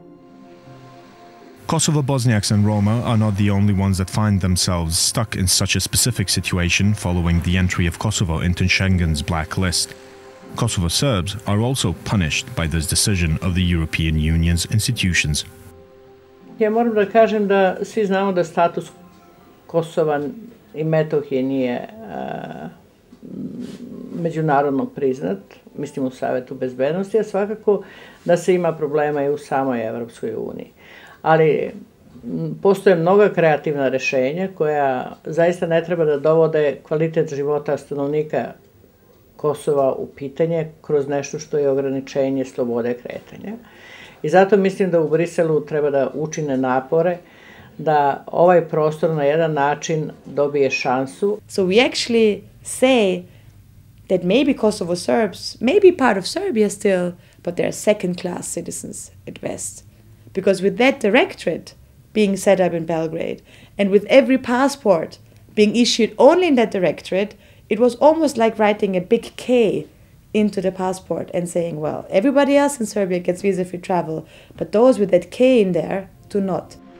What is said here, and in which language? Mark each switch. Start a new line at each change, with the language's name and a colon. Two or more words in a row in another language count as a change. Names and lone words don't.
English: Kosovo Bosniaks and Roma are not the only ones that find themselves stuck in such a specific situation following the entry of Kosovo into Schengen's black list. Kosovo Serbs are also punished by this decision of the European Union's institutions.
Serbian: Ja moram da kažem da svi znamo da status Kosova i Metohije nije međunarodno priznat, mislim u Savetu bezbednosti, a svakako da se ima problema i u samoj Evropskoj uniji. Ali postoje mnoga kreativna rješenja koja zaista ne treba da dovode kvalitet života stanovnika Kosova u pitanje kroz nešto što je ograničenje slobode kretanja. I zato mislim da u Briselu treba da učine napore da ovaj prostor na jedan način dobije šansu.
English: So we actually say that maybe Kosovo Serbs may be part of Serbia still, but they're second-class citizens at best. Because with that directorate being set up in Belgrade, and with every passport being issued only in that directorate, it was almost like writing a big K into the passport and saying, well, everybody else in Serbia gets visa-free travel, but those with that K in there do not.